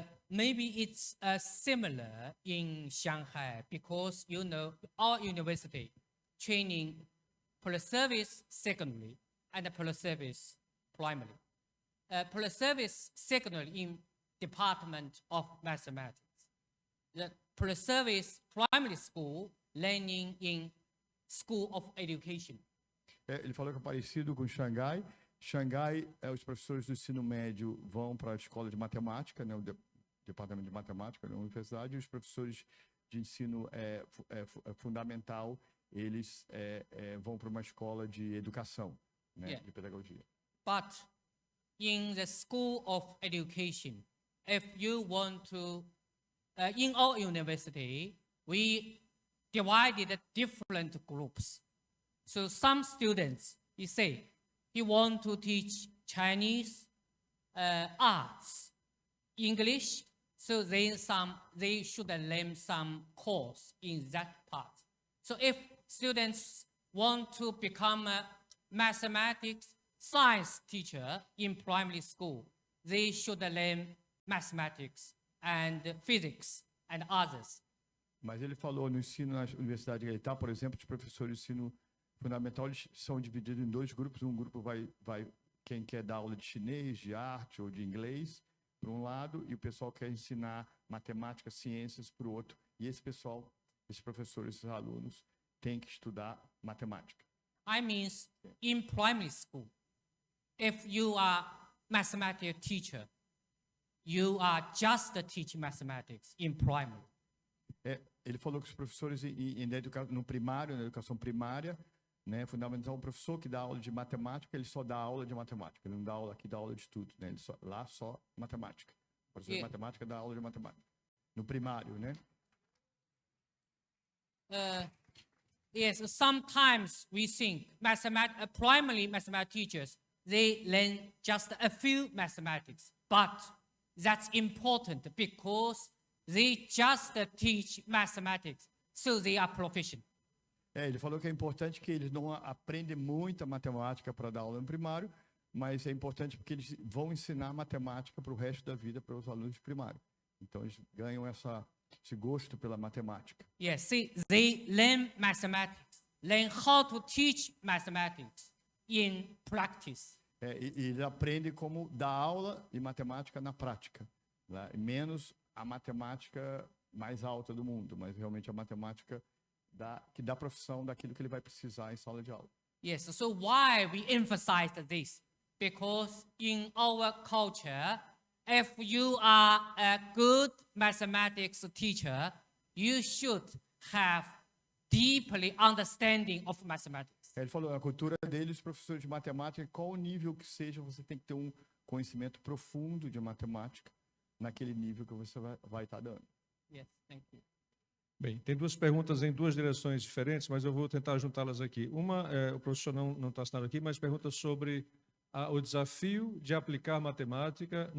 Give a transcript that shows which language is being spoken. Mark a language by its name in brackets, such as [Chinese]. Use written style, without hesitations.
[English] Maybe it's similar in Shanghai because, you know, our university training per-service secondary and per-service primary. Per-service secondary in Department of Mathematics. The per-service primary school learning in School of Education. [Portuguese] Ele falou que é parecido com Xangai. Xangai, os professores do ensino médio vão para a escola de matemática, né, o departamento de matemática da universidade, e os professores de ensino fundamental, eles vão para uma escola de educação, né, de pedagogia. [English] But in the School of Education, if you want to, in our university, we divided different groups. So some students, you say, he want to teach Chinese, arts, English, so they should learn some course in that part. So if students want to become a mathematics science teacher in primary school, they should learn mathematics and physics and others. [Portuguese] Mas ele falou no ensino na universidade que ele está, por exemplo, os professores de ensino fundamental, eles são divididos em dois grupos. Um grupo vai quem quer dar aula de chinês, de arte ou de inglês, por um lado, e o pessoal quer ensinar matemática, ciências, para o outro. E esse pessoal, esses professores, esses alunos, têm que estudar matemática. [English] I mean, in primary school, if you are mathematics teacher, you are just teaching mathematics in primary. [Portuguese] Ele falou que os professores no primário, na educação primária, né, fundamental, o professor que dá aula de matemática, ele só dá aula de matemática, ele não dá aula aqui, dá aula de tudo, né? Ele só matemática. O professor de matemática dá aula de matemática. No primário, né? [English] Yes, sometimes we think primary mathematics teachers, they learn just a few mathematics, but that's important because they just teach mathematics, so they are proficient. [Portuguese] Ele falou que é importante que eles não aprendem muita matemática para dar aula no primário, mas é importante porque eles vão ensinar matemática para o resto da vida para os alunos de primário. Então, eles ganham esse gosto pela matemática. [English] Yes, see, they learn mathematics, learn how to teach mathematics in practice. [Portuguese] E eles aprendem como dar aula de matemática na prática, né? Menos a matemática mais alta do mundo, mas realmente a matemática da profissão, daquilo que ele vai precisar em sala de aula. [English] Yes, so why we emphasize this? Because in our culture, if you are a good mathematics teacher, you should have deeply understanding of mathematics. [Portuguese] Ele falou, a cultura deles, professores de matemática, qual o nível que seja, você tem que ter um conhecimento profundo de matemática naquele nível que você vai estar dando. [English] Yes, thank you. [Portuguese] Bem, tem duas perguntas em duas direções diferentes, mas eu vou tentar juntá-las aqui. Uma, o professor não está assinado aqui, mas pergunta sobre o desafio de aplicar matemática.